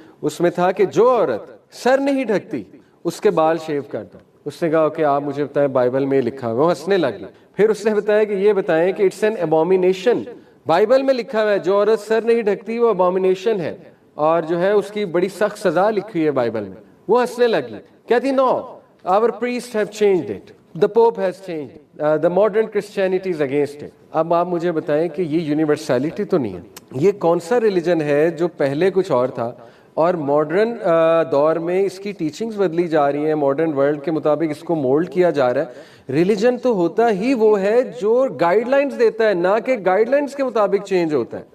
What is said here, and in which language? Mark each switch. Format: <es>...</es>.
<ur>اس میں تھا کہ جو عورت سر نہیں ڈھکتی اس کے بال شیو کر دو. اس نے کہا کہ آپ مجھے بتائیں بائبل میں لکھا ہوا. وہ ہنسنے لگی. پھر اس نے بتایا کہ یہ بتائیں کہ</ur> <en>it's an abomination,</en> <ur>بائبل میں لکھا ہوا ہے جو عورت سر نہیں ڈھکتی وہ ابومینیشن ہے، اور جو ہے اس کی بڑی سخت سزا لکھی ہے بائبل میں. وہ ہنسنے لگی. کہتی</ur> <en>No our priests have changed it, the pope has changed it, the modern Christianity is against it.</en> <ur>اب آپ مجھے بتائیں کہ یہ یونیورسلٹی تو نہیں ہے. یہ کون سا ریلیجن ہے جو پہلے کچھ اور تھا اور ماڈرن دور میں اس کی ٹیچنگز بدلی جا رہی ہیں، ماڈرن ورلڈ کے مطابق اس کو مولڈ کیا جا رہا ہے. ریلیجن تو ہوتا ہی وہ ہے جو گائیڈ لائنز دیتا ہے، نہ کہ گائیڈ لائنز کے مطابق چینج ہوتا ہے.</ur>